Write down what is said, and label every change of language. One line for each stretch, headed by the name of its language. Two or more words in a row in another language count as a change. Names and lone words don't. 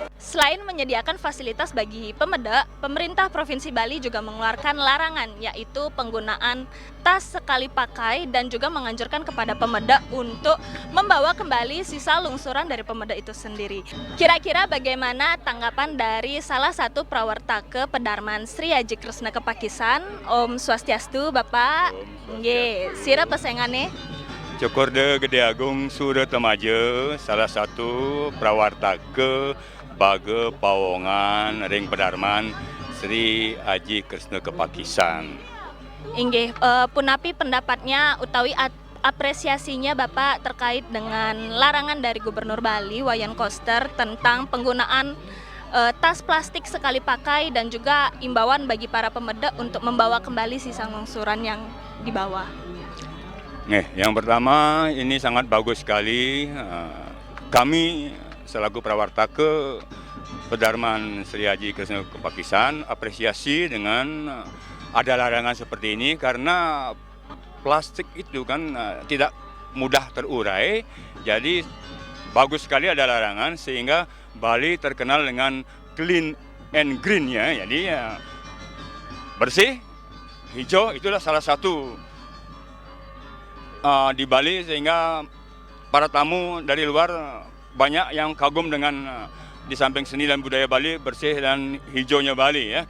Indonesian: Selain menyediakan fasilitas bagi pemeda, pemerintah Provinsi Bali juga mengeluarkan larangan, yaitu penggunaan tas sekali pakai dan juga menganjurkan kepada pemeda untuk membawa kembali sisa lungsuran dari pemeda itu sendiri. Kira-kira bagaimana tanggapan dari salah satu prawartake Pedarman Sri Aji Kresna Kepakisan?
Balinese: Om Swastiastu, Bapak. Nggih, sira pesengane.
Indonesian: Cokorde Gede Agung Sura Temaja, salah satu prawartake Bage Pawongan Ring Pedarman Sri Aji Kresna Kepakisan.
Balinese: Inggih, punapi
Indonesian: pendapatnya utawi apresiasinya Bapak terkait dengan larangan dari Gubernur Bali Wayan Koster tentang penggunaan tas plastik sekali pakai dan juga imbauan bagi para pemeda untuk membawa kembali sisa longsoran yang dibawa. Yang pertama ini sangat bagus sekali. Kami selaku prawartake Pedarman Sri Aji Kresna Kepakisan apresiasi dengan ada larangan seperti ini karena plastik itu kan tidak mudah terurai. Jadi bagus sekali ada larangan sehingga Bali terkenal dengan
English: clean and green
Indonesian: ya. Jadi bersih, hijau itulah salah satu di Bali sehingga para tamu dari luar banyak yang kagum dengan di samping seni dan budaya Bali bersih dan hijaunya Bali ya.